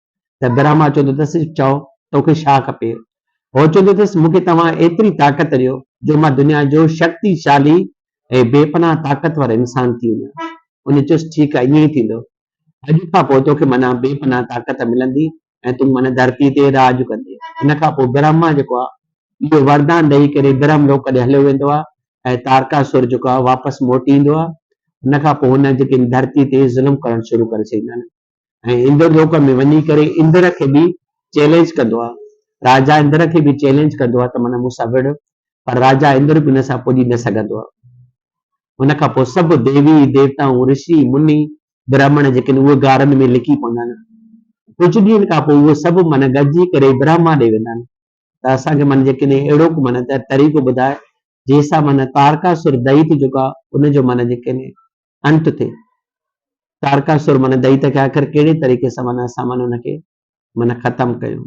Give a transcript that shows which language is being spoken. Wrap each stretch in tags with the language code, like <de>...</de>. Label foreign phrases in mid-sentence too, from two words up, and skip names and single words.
<sd>त ब्रह्मा चवंदो अथसि चओ तोखे छा खपे? उहो चवंदो अथसि मूंखे तव्हां एतिरी ताक़त ॾियो जो मां दुनिया जो शक्तिशाली ऐं बेपनाह ताक़तवर इंसान थी वञा। उन चयुसि ठीकु आहे, ईअं ई थींदो। अॼु खां पोइ तोखे माना बेपनाह ताक़त मिलंदी ऐं तूं माना धरती ते राज कंदे। इन खां पोइ ब्रह्मा जेको आहे इहो वरदान ॾेई करे ब्रह्म लोक ॾे हलियो वेंदो आहे ऐं तारकासुर जेको आहे वापसि मोटी ईंदो आहे। उन खां पोइ हुन जेके धरती ते ज़ुल्म करणु शुरू करे छॾींदा आहिनि ऐं इंद्र लोक में वञी करे इंद्र खे बि चैलेंज कंदो आहे। राजा इंद्र खे बि चैलेंज कंदो आहे त माना मूंसां विढ़, पर राजा इंद्र बि हुन सां पुॼी न सघंदो आहे। उन खां पोइ सभु देवी देवताऊं ऋषि मुनि ब्राह्मण जेके उहे गारनि में लिकी पवंदा आहिनि। कुझु ॾींहंनि खां पोइ उहे सभु माना गॾिजी करे ब्रह्मा ॾे वेंदा आहिनि। त असांखे माना जेके अहिड़ो माना तरीक़ो ॿुधाए जंहिंसां माना तारकासुर दैत्य जेको आहे उनजो माना जेके अंत थिए। तारकासुर माना दैत्य खे आख़िर कहिड़े तरीक़े सां माना असां माना हुनखे माना ख़तमु कयूं।</sd>